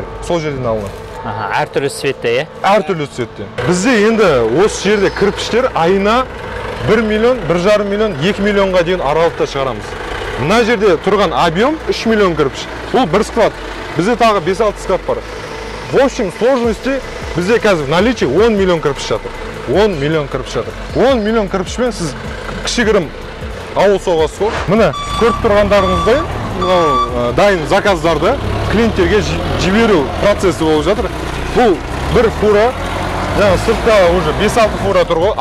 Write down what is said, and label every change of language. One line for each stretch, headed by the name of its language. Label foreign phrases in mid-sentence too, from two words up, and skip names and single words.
Kazakh: Сол жерден алынады. Әртүрлі цветте, е? Әртүрлі цветте. Бізде енді осы жерде кірпіштер айына 1 миллион, 1,5 миллион, 2 миллионға дейін аралықта шығарамыз. Мына жерде тұрған объем 3 миллион кірпіш. Бұл бір склад. Бізде тағы 5-6 склад бар.
Russian: В общем, сложности
Kazakh: бізде қазір
Russian: в наличии
Kazakh: 10 миллион кірпіш жатыр. 10 миллион кірпіш жатыр. 10 миллион кірпішпен сіз кішігірім ауыл соғасыз ғой. Міне көріп тұрғандарыңыздай дайын заказдарды клиенттерге жіберу процесі болып жатыр. Бұл бір фура, сыртта уже 5-6 фура тұр ғой.